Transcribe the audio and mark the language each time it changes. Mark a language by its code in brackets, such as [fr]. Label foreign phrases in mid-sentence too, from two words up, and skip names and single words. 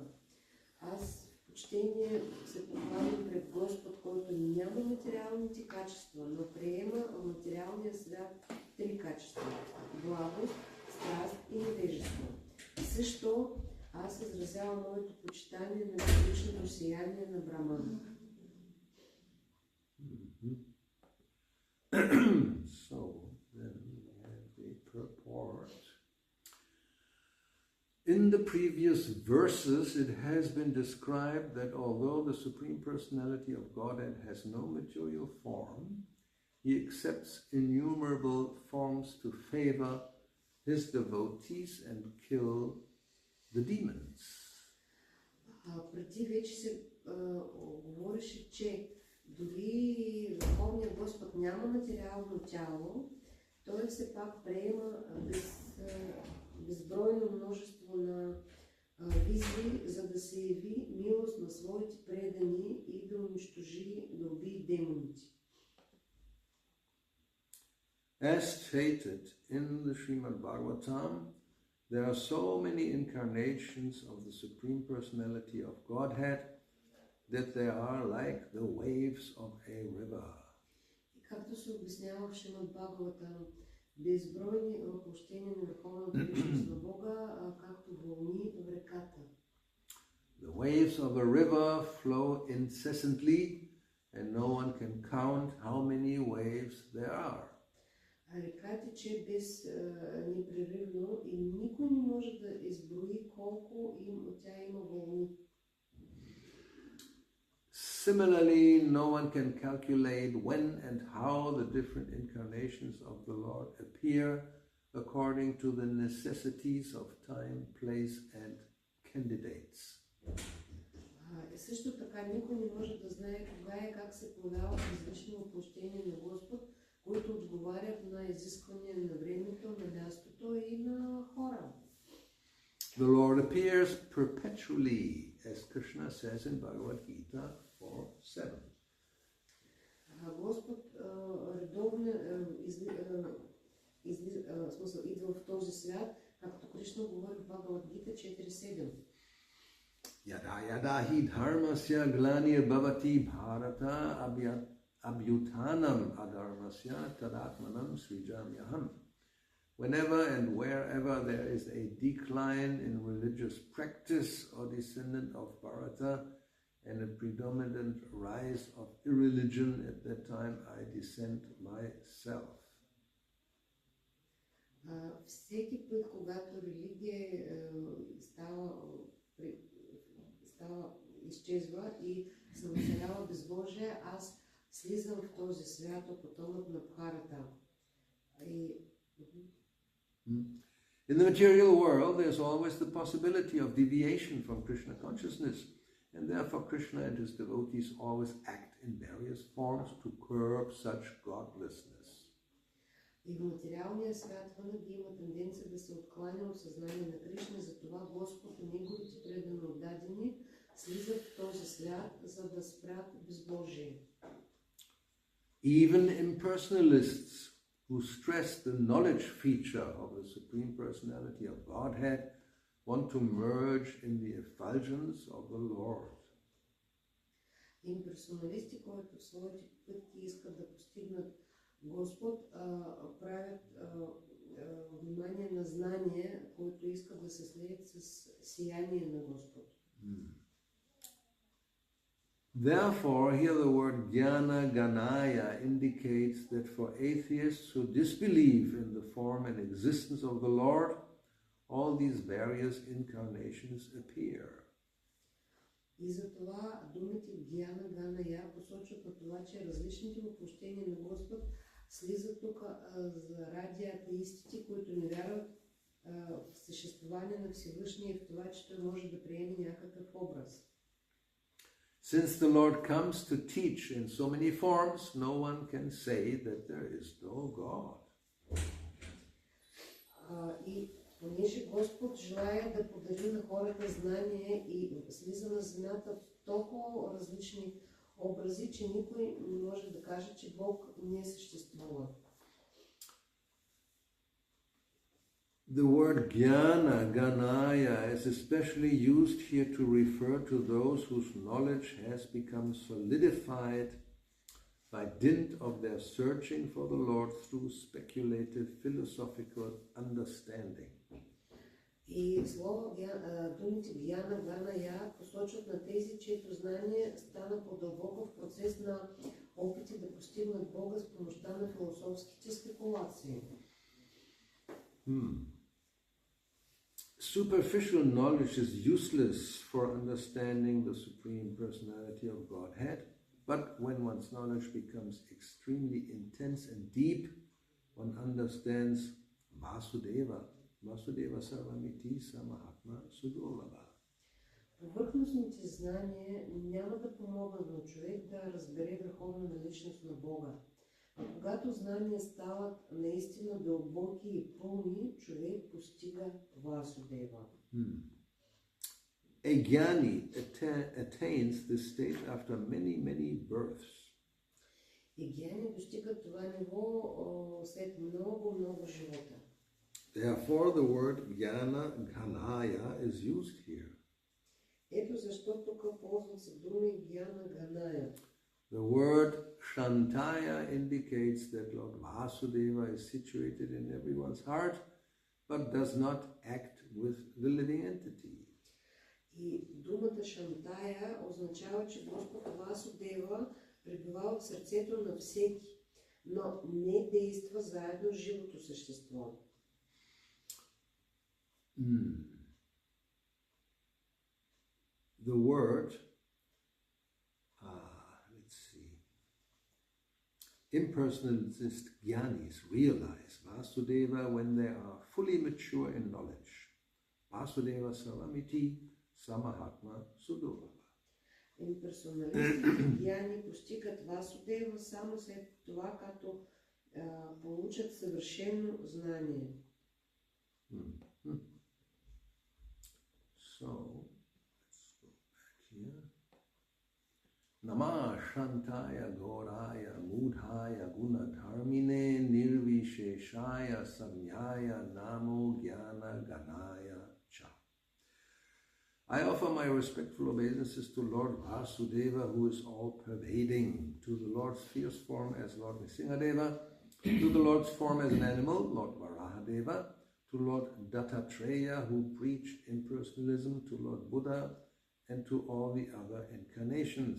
[bg] Аз в почтение се покланям пред Господ, който няма материалните качества, но приема материалния свят три качества – благост, страст и невежество. И също аз изразявам моето почитание на безличното сияние на Браман. [en] So then we have the purport. In the previous verses, it has been described that although the Supreme Personality of Godhead has no material form, he accepts innumerable forms to favor his devotees and kill the demons. [bg] Преди вече се говореше, че дори Върховният Господ няма материално тяло, той все пак приема безбройно множество на визии, за да се яви милост на своите предани и да унищожи, да убие демоните. [en] As stated in the Srimad Bhagavatam, there are so many incarnations of the Supreme Personality of Godhead that they are like the waves of a river. [bg] И както се обяснява в Шримад Бхагаватам, безбройни въплощения на Върховната личност на Бога, както вълни в реката. [en] The waves of a river flow incessantly, and no one can count how many waves there are. [bg] Река тече непрерывно и никой не може да изброи колко тя има вълни. [en] Similarly, no one can calculate when and how the different incarnations of the Lord appear according to the necessities of time, place, and candidates. [bg] Също така никой не може да знае кога и как се появяват различни въплощения на Господ, които отговарят на изисквания на времето, на мястото и на хора. [en] The Lord appears perpetually, as Krishna says in Bhagavad Gita 4:7. [bg] Господ редовно идва в този свят, както Кришна говори в Бхагавад Гита 4:7. [sa] यदा यदा हि धर्मस्य ग्लानिर् भवति भारत अभ्युत्थानम् अधर्मस्य तदात्मानं सृजाम्यहम्. [en] Whenever and wherever there is a decline in religious practice or descendant of Bharata and a predominant rise of irreligion, at that time I descend myself. [bg] Всеки път, когато религия изчезва и се населява безбожие, аз слизам в този свят, потомът на Бхарата. [en] In the material world, there's always the possibility of deviation from Krishna consciousness, and therefore Krishna and his devotees always act in various forms to curb such godlessness. [bg] И в материалния свят винаги има тенденция да се откланя от съзнание на Кришна, затова Господ и неговите предано отдадени слизат в този свят, за да спрат безбожие. [en] Even impersonalists who stress the knowledge feature of the Supreme Personality of Godhead want to merge in the effulgence of the Lord. [bg] Имперсоналисти, които в своите пътки искат да постигнат Господ, правят внимание на знание, които искат да се слеят с сияние на Господ. [en] Therefore, here the word [sa] ज्ञान घनाय [en] indicates that for atheists who disbelieve in the form and existence of the Lord, all these various incarnations appear. [bg] И затова думите [sa] ज्ञान घनाय [bg] посочват на това, че различните въплощения на Господ слизат тук заради атеистите, които не вярват в съществуване на Всевишния и в това, че той може да приеме някакъв образ. [en] Since the Lord comes to teach in so many forms, no one can say that there is no God. [bg] И понеже Господ желая да подари на хората знание и слиза на земята в толкова различни образи, че никой не може да каже, че Бог не съществува. [en] The word [sa] ज्ञान, घनाय, [en] is especially used here to refer to those whose knowledge has become solidified by dint of their searching for the Lord through speculative philosophical understanding. [bg] И думите [sa] ज्ञान घनाय [bg] посочват на тези, чието знание стана по-дълбоко в процес на опити да постигнат Бога с помощта на философските спекулации. [en] Superficial knowledge is useless for understanding the Supreme Personality of Godhead, but when one's knowledge becomes extremely intense and deep, one understands Vasudeva, [sa] वासुदेवः सर्वमिति स महात्मा सुदुर्लभः. [bg] Повърхностните знания няма да помогнат на човек да разбере върховната личност на Бога. А когато знания стават наистина дълбоки и пълни, човек постига Васудева. [en] A jnani attains this state after many births. [bg] И гьяни достигат това ниво след много живота. [en] Therefore, the word [sa] ज्ञान घनाय [en] is used here. [bg] Ето защо тук ползват се думи [sa] ज्ञान घनाय. [en] The word Shantaya indicates that Lord Vasudeva is situated in everyone's heart, but does not act with the living entity. [bg] И думата Шантая означава, че Господ Васудева пребива в сърцето на всеки, но не действа заедно с живото същество. [en] The word, impersonalist jnanis realize Vasudeva when they are fully mature in knowledge. [sa] वासुदेवः सर्वमिति स महात्मा सुदुर्लभः. [bg] Имперсоналистите гьяни постигат Васудева само след това, като получат съвършено знание. [en] So, let's go back here. [sa] नमः शान्ताय घोराय मूढाय गुणधर्मिणे निर्विशेषाय साम्याय नमो ज्ञान घनाय च. [en] I offer my respectful obeisances to Lord Vasudeva, who is all-pervading, to the Lord's fierce form as Lord Nrsimhadeva, to the Lord's form as an animal, Lord Varahadeva, to Lord Dattatreya, who preached impersonalism, to Lord Buddha, and to all the other incarnations.